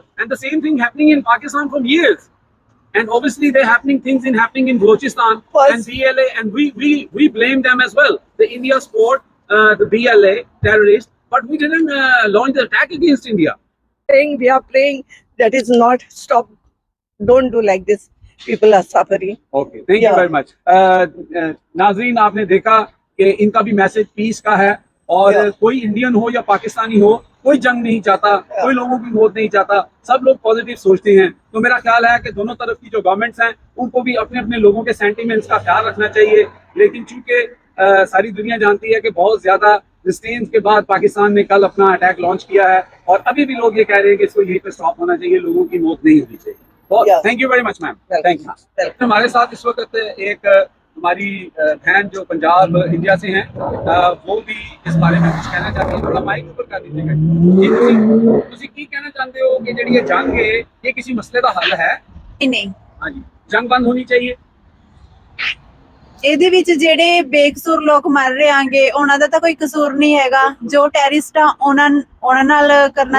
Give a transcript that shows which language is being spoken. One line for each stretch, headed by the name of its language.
English: And the same thing happening in Pakistan from years. And obviously they're happening in Balochistan First- and BLA, and we blame them as well. The India support the BLA terrorists, but we didn't launch the attack against India. We are praying that is not stop. Don't do like this. People are suffering. Okay thank you Yeah. Very much
Hindi: नाजरीन, आपने देखा कि इनका भी message piece का है, और
English: Yeah.
Hindi: कोई इंडियन हो या पाकिस्तानी हो, कोई जंग नहीं चाहता, कोई लोगों की मौत नहीं चाहता, सब लोग पॉजिटिव सोचते हैं। तो मेरा ख्याल है कि दोनों तरफ की जो गवर्नमेंट्स हैं उनको भी अपने अपने लोगों के सेंटिमेंट्स का ख्याल रखना चाहिए। लेकिन चूंकि सारी दुनिया जानती है कि बहुत ज्यादा डिस्टेंस के बाद पाकिस्तान ने कल अपना अटैक लॉन्च किया है, और अभी भी लोग ये कह रहे हैं कि इसको यहीं पे स्टॉप होना चाहिए, लोगों की मौत नहीं होनी चाहिए।
English: Yeah. Thank you very much ma'am, Welcome. Thank you. Welcome.
Hindi: हमारे साथ इस वक्त एक हमारी बहन जो पंजाब इंडिया से हैं, वो भी इस बारे में कुछ कहना चाहती है। थोड़ा माइक ऊपर कर दीजिएगा जी।
Punjabi: ਤੁਸੀਂ ਕੀ ਕਹਿਣਾ ਚਾਹੁੰਦੇ ਹੋ ਕਿ ਜਿਹੜੀ ਇਹ ਜੰਗ ਹੈ ਇਹ ਕਿਸੇ ਮਸਲੇ ਦਾ ਹੱਲ ਹੈ? ਨਹੀਂ ਹਾਂਜੀ, ਜੰਗ ਬੰਦ ਹੋਣੀ
Hindi: चाहिए।
Punjabi: ਇਹਦੇ ਵਿੱਚ ਜਿਹੜੇ ਬੇਕਸੂਰ ਲੋਕ ਮਰ ਰਹੇ ਆਂਗੇ ਉਹਨਾਂ ਦਾ ਤਾਂ ਕੋਈ ਕਸੂਰ ਨਹੀਂ ਹੈਗਾ। ਜੋ ਟੈਰਰਿਸਟ ਆ ਉਹਨਾਂ ਨਾਲ ਕਰਨਾ